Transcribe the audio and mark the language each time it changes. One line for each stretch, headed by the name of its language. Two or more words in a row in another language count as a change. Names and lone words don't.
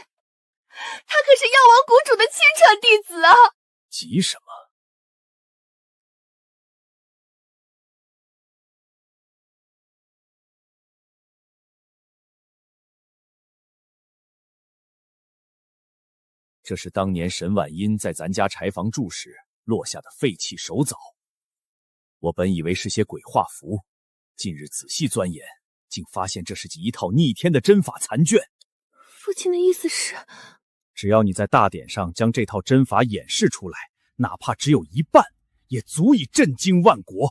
Chinese: 他可是藥王谷主的親傳弟子啊！急什麼？這是當年沈婉音在咱家柴房住時落下的廢棄手棗。我本以為是些鬼畫符，近日仔細鑽研，竟發現這是一套逆天的針法殘卷。父親的意思是，只要你在大典上將這套針法演示出來，哪怕只有一半，也足以震驚萬國。